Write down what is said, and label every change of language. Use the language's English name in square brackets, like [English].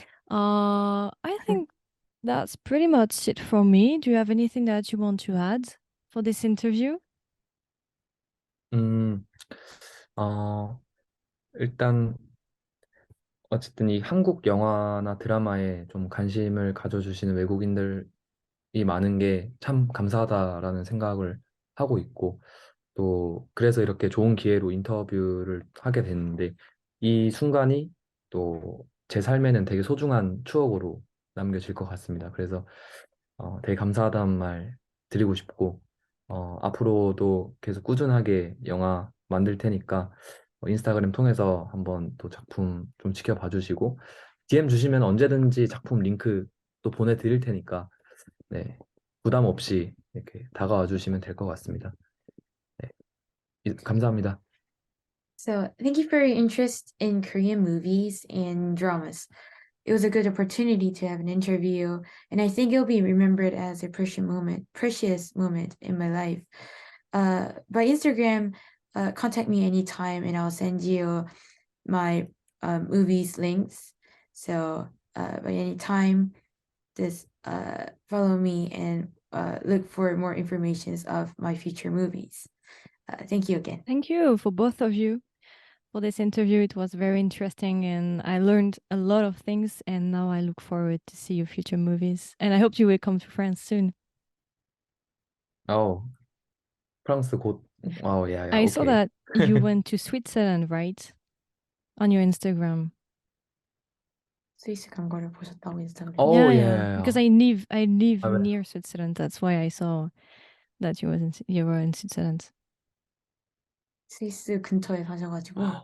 [English] I think that's pretty much it from me. Do you have anything that you want to add for this interview? [Korean] 음, 일단 어쨌든 이 한국 영화나 드라마에 좀 관심을 가져주시는 외국인들이 많은 게 참 감사하다라는 생각을 하고 있고 또 그래서 이렇게 좋은 기회로 인터뷰를 하게 됐는데 이 순간이 또 제 삶에는 되게 소중한 추억으로 남겨질 것 같습니다. 그래서 되게 감사하다는 말 드리고 싶고 앞으로도 계속 꾸준하게 영화 만들 테니까 인스타그램 통해서 한번 또 작품 좀 지켜봐 주시고 DM 주시면 언제든지 작품 링크 또 보내드릴 테니까 네, 부담 없이 이렇게 다가와 주시면 될 것 같습니다. 네, 감사합니다. [English] So thank you for your interest in Korean movies and dramas. It was a good opportunity to have an interview, and I think it'll be remembered as a precious moment in my life. By Instagram, contact me anytime, and I'll send you my movies links. So by any time, just follow me and look for more informations of my future movies. Thank you again. Thank you for both of you for this interview. It was very interesting and I learned a lot of things and now I look forward to see your future movies. And I hope you will come to France soon. [Korean] 프랑스 곧, 야야, [English] I saw [Korean] 오케이. [English] that you went to Switzerland, right? On your Instagram. [Korean] 스위스 간 거를 보셨다고 인스타그램. [English] Yeah. Because I live [Korean] 아, 왜? [English] near Switzerland. That's why I saw that you were in Switzerland. [Korean] 스위스 근처에 사셔가지고.